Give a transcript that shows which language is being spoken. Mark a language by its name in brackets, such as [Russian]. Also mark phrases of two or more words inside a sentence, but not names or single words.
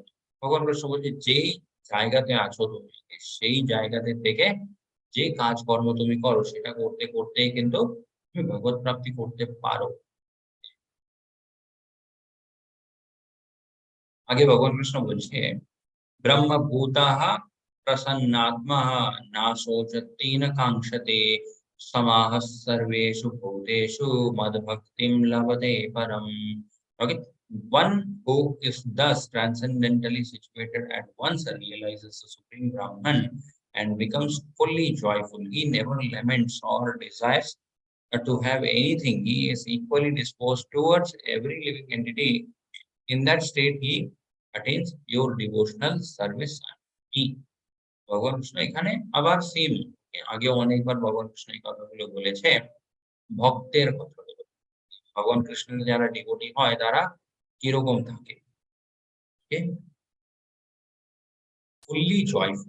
[Bangla] ভগবান কৃষ্ণ বলছে যেই জায়গাতে আছো তুমি, সেই জায়গাতে থেকে যে কাজকর্ম তুমি করো সেটা করতে, করতেই কিন্তু তুমি ভগবত প্রাপ্তি করতে পারো। আগে ভগবান কৃষ্ণ বলছে [Sanskrit] ब्रह्मभूतः प्रसन्नात्मः न शोचति न काङ्क्षते समाः सर्वेषु भूतेषु मद्भक्तिं लभते परम्। [English] Okay, one who is thus transcendentally situated at once realizes the supreme Brahman and becomes fully joyful. He never laments or desires to have anything. He is equally disposed towards every living entity. In that state, he attains pure devotional service and he [Bangla] ভগবান কৃষ্ণ এখানে আবার সেম আগেও অনেকবার ভগবান কৃষ্ণ এই কথাগুলো বলেছে, ভক্তের কথাগুলো। ভগবান কৃষ্ণের যারা ডিভোটি হয় তারা কিরকম থাকে? [English] Okay? Fully joyful.